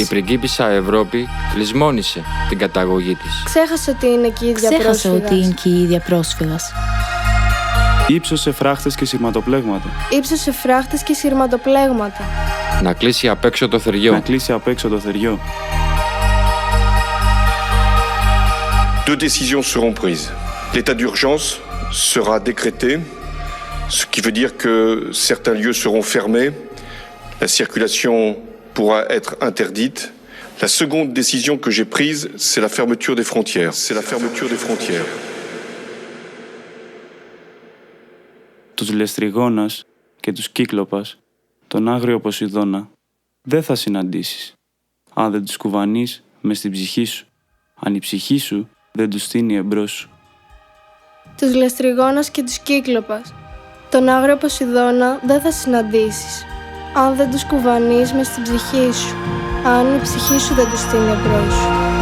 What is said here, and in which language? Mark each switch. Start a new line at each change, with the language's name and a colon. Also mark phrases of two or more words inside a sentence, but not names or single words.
Greek: Η πριγκίπισσα Ευρώπη λησμόνισε την καταγωγή της. Ξέχασε ότι είναι και η ίδια πρόσφυγας. Ήψωσε φράχτες και σειρματοπλέγματα. Να κλείσει απ' έξω το θεριό.
French: Deux décisions seront prises. L'état d'urgence sera décrété, ce qui veut dire que certains lieux seront fermés, la circulation pourra être interdite. La seconde décision que j'ai prise, c'est la fermeture des frontières. C'est la fermeture des frontières.
Greek: Τους Λεστριγόνας και τους Κύκλοπας, τον άγριο Ποσειδώνα, δεν θα συναντήσεις, αν δεν τους κουβανείς μες στην ψυχή σου, αν η ψυχή σου δεν τους στείνει εμπρός σου. Τους Λεστριγόνας και τους Κύκλοπας, τον άγριο Ποσειδώνα δεν θα συναντήσεις, αν δεν τους κουβανείς μες στην ψυχή σου, αν η ψυχή σου δεν τους στείνει εμπρός σου.